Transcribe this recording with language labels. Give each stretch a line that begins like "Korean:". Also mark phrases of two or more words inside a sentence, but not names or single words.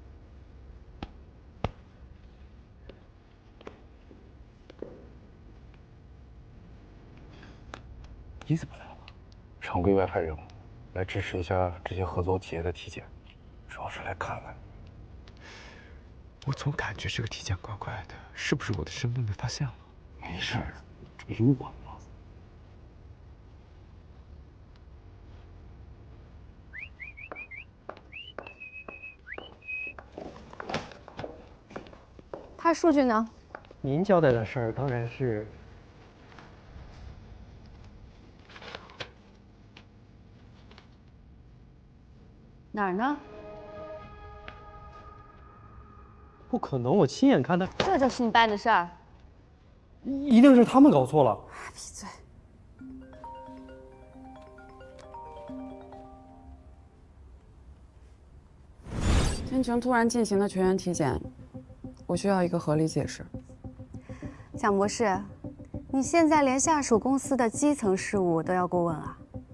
Chinese: 你怎麼來了？常規外派任務。來支持一下這些合作企業的體檢，主要是來看看。我總感覺這個體檢怪怪的，是不是我的身份被發現了？沒事，這不是我嗎？他數據呢？您交代的事兒當然是。哪兒呢？不可能，我親眼看到。這就是你辦的事兒？一定是他們搞錯了。閉嘴！天晴突然進行了全員體檢，我需要一個合理解釋。蔣博士，你現在連下屬公司的基層事務都要過問啊？